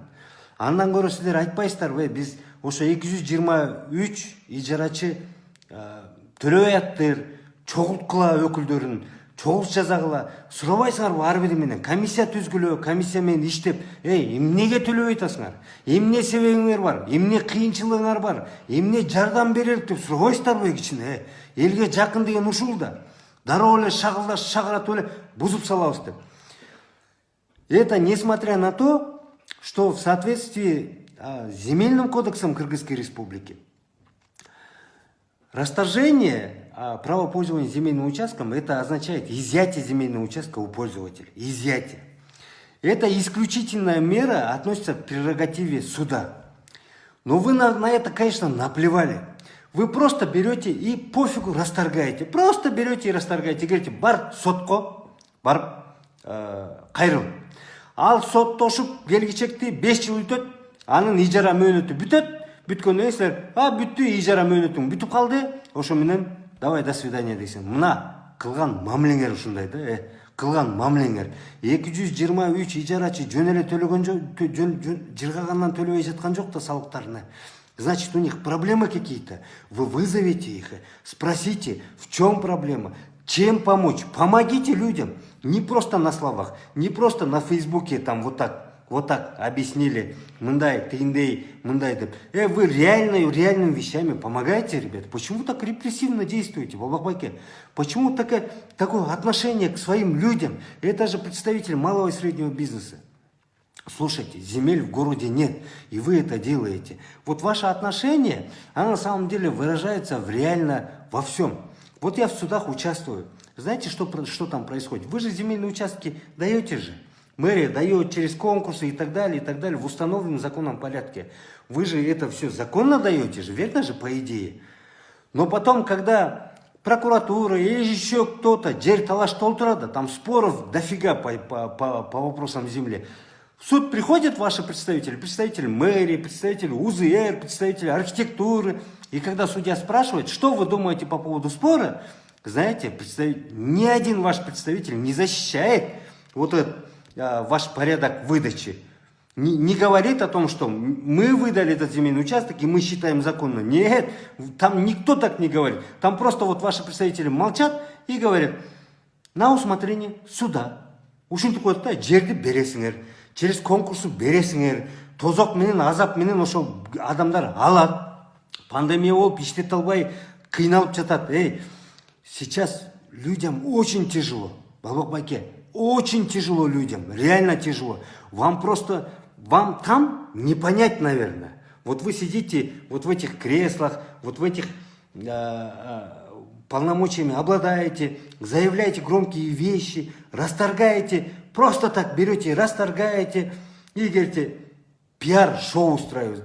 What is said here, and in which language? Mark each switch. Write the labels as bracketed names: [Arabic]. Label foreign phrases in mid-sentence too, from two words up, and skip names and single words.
[Kyrgyz] Андан көрө сиздер айтпайсыздарбы, биз ошо 223 ижарачы төлөбөй аттыр, чогулткула өкүлдөрүн, чогулуш жазагыла, сурабайсыңарбы ар бири менен, комиссия түзгүлө, комиссия менен иштеп, эмнеге төлөбөй атасыңар? Эмне себебиңер бар? Эмне кыйынчылыгыңар бар? Эмне жардам берелик деп сурабайсыздарбы кичине? Элге жакын деген ушул да. Дароо эле шагыратып эле бузуп салабыз деп. [Russian] Это несмотря на то, что в соответствии с Земельным кодексом Кыргызской Республики расторжение права пользования земельным участком, это означает изъятие земельного участка у пользователя. Изъятие. Это исключительная мера, относится к прерогативе суда. Но вы на это, конечно, наплевали. Вы просто берете и пофигу расторгаете. Просто берете и расторгаете. Говорите, [Kyrgyz] бар сотко, бар кайрыл. Ал соттошуп келгичекти 5 жыл өтөт, анын ижара мөөнөтү бүтөт. Бүткөндөн силер, бүттү, ижара мөөнөтүң бүтүп калды. Ошо менен [Russian] давай до свидания [Kyrgyz] дейсиң. Мына кылган мамилеңер ушундай да, кылган мамилеңер. 223 ижарачы жөн эле төлөгөн жок, жыргагандан төлөбөй жаткан жок да салыктарына. [Russian] Значит, у них проблемы какие-то. Вы вызовите их, спросите, в чем проблема, чем помочь. Помогите людям. Не просто на словах, не просто на Фейсбуке там вот так объяснили, [Kyrgyz] мындай, тыйындей, мындай деп. [Russian] Вы реальными вещами помогаете, ребята. Почему так репрессивно действуете, Балбак байке? Почему такое отношение к своим людям? Это же представители малого и среднего бизнеса. Слушайте, земель в городе нет, и вы это делаете. Вот ваше отношение, оно на самом деле выражается реально во всем. Вот я в судах участвую. Знаете, что там происходит? Вы же земельные участки даете же. Мэрия дает через конкурсы и так далее, в установленном законном порядке. Вы же это все законно даете же, верно же, по идее? Но потом, когда прокуратура или еще кто-то, [Kyrgyz] жер талаш толтырады, [Russian] там споров дофига по вопросам земли, В суд приходят ваши представители мэрии, представители УЗР, представители архитектуры. И когда судья спрашивает, что вы думаете по поводу спора, знаете, ни один ваш представитель не защищает вот этот ваш порядок выдачи. Не говорит о том, что мы выдали этот земельный участок и мы считаем законно. Нет, там никто так не говорит. Там просто вот ваши представители молчат и говорят, на усмотрение суда. [Kyrgyz] Ушинтип коет да, жерди бересиңер, [Russian] через конкурсу [Kyrgyz] бересиңер, тозок менен, азап менен ошо адамдар алат. Пандемия болуп иштете албай кыйналып жатат. [Russian] Сейчас людям очень тяжело, Балбок Байке, очень тяжело людям, реально тяжело. Вам там не понять, наверное. Вот вы сидите вот в этих креслах, вот в этих полномочиями обладаете, заявляете громкие вещи, расторгаете, просто так берете, расторгаете и говорите, пиар-шоу устраивают.